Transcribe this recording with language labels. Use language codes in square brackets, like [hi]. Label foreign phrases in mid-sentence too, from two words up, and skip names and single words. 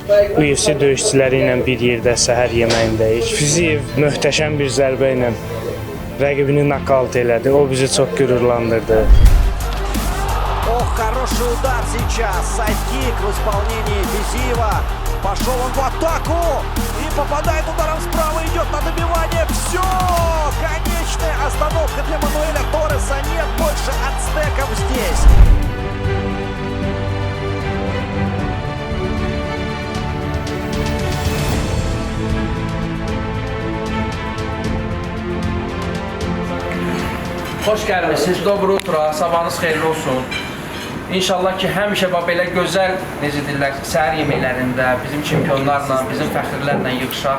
[az] UFC döyüşçüləri ilə bir yerdə səhər yeməyindəyik. Fiziyev möhtəşəm bir zərbə ilə rəqibini nakavt elədi. O bizi çox qürurlandırdı. [ru] Ох, хороший удар сейчас. Сайдкик в исполнении Физиева. Пошел он в атаку и попадает ударом справа, идет на добивание. Все! Конечная остановка для Мануэля Торреса. Нет больше ацтеков здесь. [az] Xoş gəlmişsiniz, [ru] доброе утро, [az] sabahınız xeyirli olsun. İnşallah ki, həmişə belə gözəl, necə deyirlər, səhər yeməklərində bizim çempionlarla, bizim fəxrlərlə yığışaq.